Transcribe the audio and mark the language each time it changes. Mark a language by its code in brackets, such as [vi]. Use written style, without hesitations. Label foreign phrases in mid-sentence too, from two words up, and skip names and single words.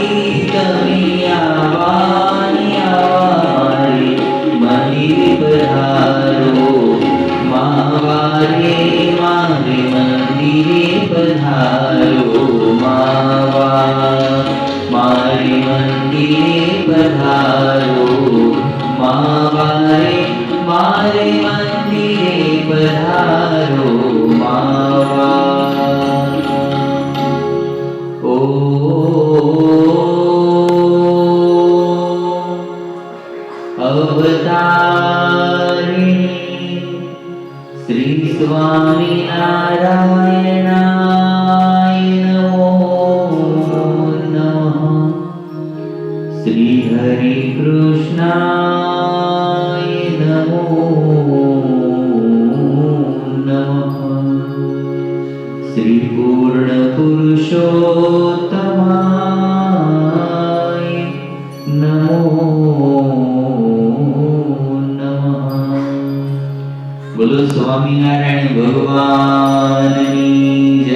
[gu] તમે આવાની આવારે મંદિર પધારો માવારે મારે મંદિરે પધારો માવા મારે મંદિરે પધારો માવારે મારે મંદિરે પધારો માવા [sa] ओ अवतारिणी श्री स्वामी नारायणाय नमो नमः श्री हरि कृष्णाय नमो नमः પુરુષોત્તમાય નમો નમઃ. [gu] બોલો સ્વામિનારાયણ ભગવાનની જય.